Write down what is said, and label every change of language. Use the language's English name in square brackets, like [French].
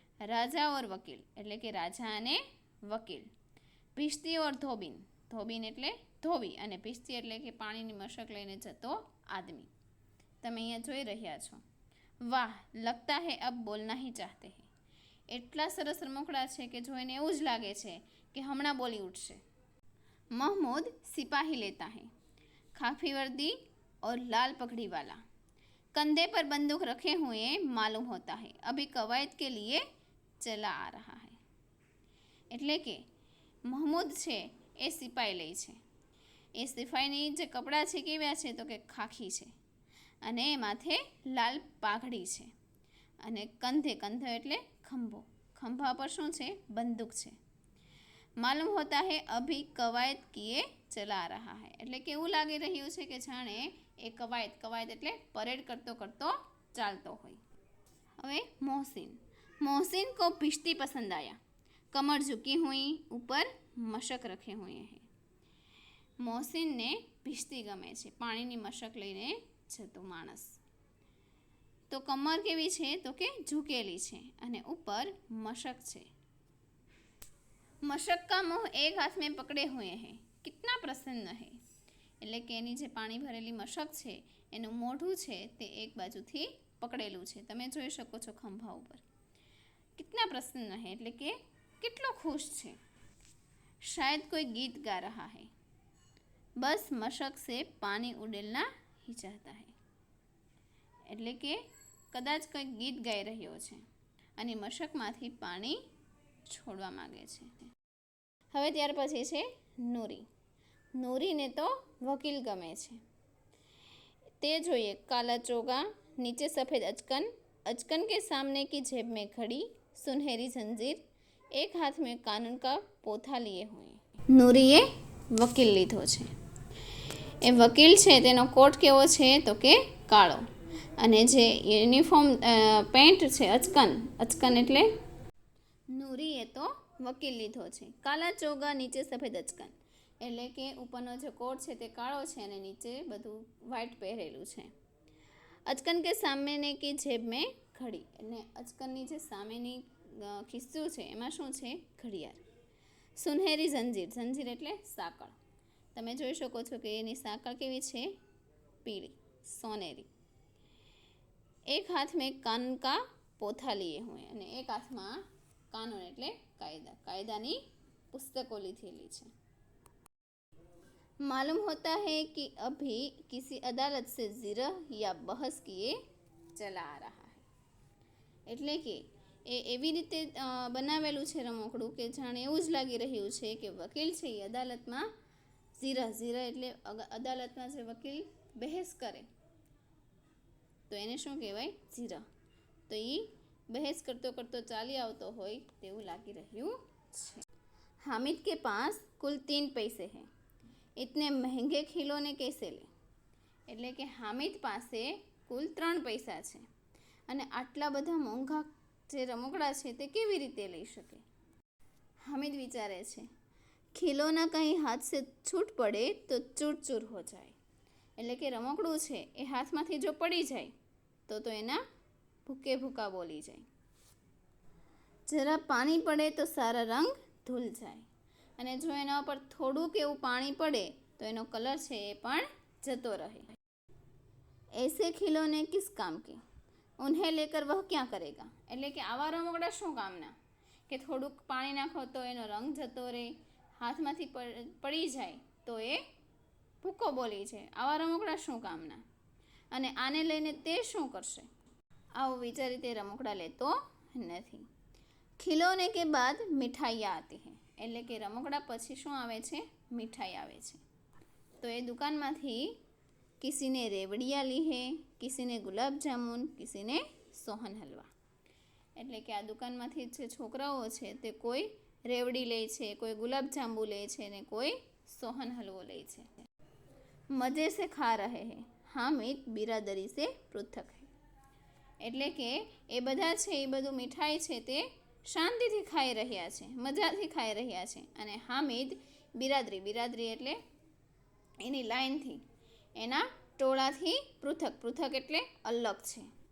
[Hindi] રાજા ઓર વકીલ [Gujarati] એટલે કે રાજા અને વકીલ. [Hindi] ભિશ્તી ઓર ધોબીન, [Gujarati] ધોબીન એટલે ધોબી અને ભિશ્તી એટલે કે પાણીની મશક લઈને જતો આદમી. તમે અહીંયા જોઈ રહ્યા છો. વાહ, [Hindi] લગતા હે અબ બોલના હી ચાહતે હે. [Gujarati] એટલા સરસ રમકડા છે કે જોઈને એવું જ લાગે છે કે હમણાં બોલી ઉઠશે. [Hindi] महमूद सिपाही लेता है, खाकी वर्दी और लाल पगड़ी वाला, कंधे पर बंदूक रखे हुए मालूम होता है, अभी कवायद के लिए चला आ रहा है. [Gujarati] એટલે કે મહમૂદ છે એ સિપાઈ લે છે. એ સિપાઈની જે કપડાં છે કેવા છે તો કે ખાખી છે અને એ માથે લાલ પાઘડી છે અને કંધે, કંધો એટલે ખંભો, ખંભા પર શું છે બંદૂક છે. [Hindi] માલુમ હોતા હે અભી કવાયદ કિએ ચલા રહા હૈ [Gujarati] એટલે કે એવું લાગી રહ્યું છે કે જાણે એ કવાયદ, કવાયદ એટલે પરેડ કરતો કરતો ચાલતો હોય. હવે [Hindi] મોહસિન, मोहसिन को भिश्ती पसंद आया, कमर झुकी हुई, ऊपर मशक रखे हुए हैं. [Gujarati] મોહસિનને ભીશ્તી ગમે છે, પાણીની મશક લઈને જતો માણસ. તો કમર કેવી છે તો કે ઝૂકેલી છે અને ઉપર मशक છે। [Hindi] मशक का मुंह एक हाथ में पकड़े हुए हैं, कितना प्रसन्न है। [Gujarati] એટલે કે એની જે પાણી ભરેલી મશક છે એનું મોઢું છે તે એક બાજુથી પકડેલું છે, તમે જોઈ શકો છો ખંભા ઉપર। [Hindi] कितना प्रसन्न है [Gujarati] એટલે કે કેટલો ખુશ છે। [Hindi] शायद कोई गीत गा रहा है, बस मशक से पानी उड़ेलना ही चाहता है। [Gujarati] એટલે કે કદાચ કોઈ ગીત ગાઈ રહ્યો છે અને મશકમાંથી પાણી છોડવા માંગે છે। હવે ત્યાર પછી છે નૂરી। નૂરીને તો વકીલ ગમે છે। તે જોઈએ [Hindi] काला चोगा, नीचे सफ़ेद अचकन, अचकन के सामने की जेब में घड़ी, सुनहरी जंजीर, एक हाथ में कानून का पोथा लिए हुए। [Gujarati] નૂરીએ વકીલ લીધો છે। એ વકીલ છે તેનો કોટ કેવો છે તો કે કાળો, અને જે યુનિફોર્મ પેન્ટ છે અચકન, અચકન એટલે નૂરીએ તો વકીલ લીધો છે। [Hindi] કાલા ચોગા નીચે સફેદ અચકન [Gujarati] એટલે કે ઉપરનો જે કોટ છે તે કાળો છે અને નીચે બધું વ્હાઇટ પહેરેલું છે। [Hindi] અચકન કે સામેને કી જેબ મેં ઘડી [Gujarati] એટલે અચકનની જે સામેની ખિસ્સું છે એમાં શું છે ઘડિયાળ। [Hindi] સુનહેરી જંજીર, [Gujarati] જંજીર એટલે સાંકળ, તમે જોઈ શકો છો કે એની સાંકળ કેવી છે પીળી સોનેરી। [Hindi] એક હાથ મેં કાનૂન કા પોથા લીએ हुए [Gujarati] અને એક હાથમાં કાનૂન એટલે કાયદા, કાયદાની પુસ્તકો લીધેલી છે। [Hindi] मालूम होता है कि अभी किसी अदालत से जिरह या बहस किए चला आ रहा है। [Gujarati] એટલે કે એ એવી રીતે બનાવેલું છે રમકડું કે જાણે એવું જ લાગી રહ્યું છે કે વકીલ છે એ અદાલતમાં જીરહ, જીરહ એટલે અદાલતમાં જે વકીલ બહેસ કરે તો એને શું કહેવાય જીરહ। તો એ બહેસ કરતો કરતો ચાલી આવતો હોય તેવું લાગી રહ્યું છે। [Hindi] हामिद के पास कुल 3 पैसे हैं, इतने महंगे खिलौने कैसे ले। [Gujarati] એટલે કે હામિદ પાસે કુલ 3 પૈસા છે અને આટલા બધા મોંઘા જે રમકડા છે તે કેવી રીતે લઈ શકે। હામિદ વિચારે છે [Hindi] ખિલોના કहीं हाथ से छूट पड़े तो चूर चूर हो जाए। [Gujarati] એટલે કે રમકડું છે એ હાથમાંથી જો પડી જાય તો એના ભૂકે ભૂકા બોલી જાય। [Hindi] જરા પાણી પડે તો સારા રંગ ધૂલ જાય [Gujarati] અને જો એના ઉપર થોડુંક એવું પાણી પડે તો એનો કલર છે એ પણ જતો રહે। [Hindi] ऐसे खिलौने किस काम के, उन्हें लेकर वह क्या करेगा। [Gujarati] એટલે કે આવા રમકડા શું કામના કે થોડુંક પાણી નાખો તો એનો રંગ જતો રહે, હાથમાંથી પડી જાય તો એ ભૂકો બોલી છે, આવા રમકડા શું કામના અને આને લઈને તે શું કરશે। આવું વિચારી તે રમકડા લેતો નથી। [Hindi] ખિલોને કે બાદ મીઠાઈયા આતી હૈ [Gujarati] એટલે કે રમકડા પછી શું આવે છે મીઠાઈ આવે છે। તો એ દુકાનમાંથી [Hindi] किसी ने रेवड़िया ली है, किसी ने गुलाब जामुन, किसी ने सोहन हलवा। [Gujarati] એટલે કે આ દુકાનમાંથી જે છોકરાઓ છે તે કોઈ રેવડી લે છે, કોઈ ગુલાબ જાંબુ લે છે ને કોઈ સોહન હલવો લે છે। [Hindi] મજે સે ખા રહે હૈ, હામિદ બિરાદરી સે પૃથક હૈ [Gujarati] એટલે કે એ બધા છે એ બધું મીઠાઈ છે તે શાંતિથી ખાઈ રહ્યા છે, મજાથી ખાઈ રહ્યા છે અને હામિદ બિરાદરી, બિરાદરી એટલે એની લાઈનથી એના ટોળાથી પૃથક, પૃથક એટલે અલગ છે।